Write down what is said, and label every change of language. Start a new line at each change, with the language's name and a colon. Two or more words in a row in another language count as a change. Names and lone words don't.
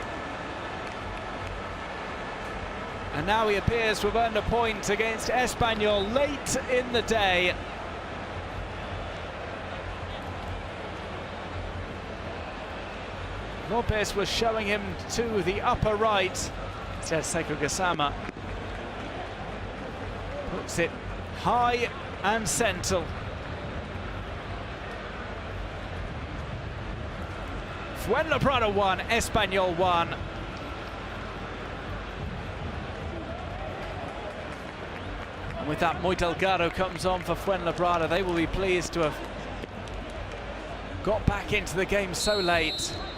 English: And now he appears to have earned a point against Espanyol late in the day. Lopez was showing him to the upper right. Instead, Sekou Gassama puts it high and central. Fuenlabrada 1, Espanyol 1. And with that, Muy Delgado comes on for Fuenlabrada. They will be pleased to have got back into the game so late.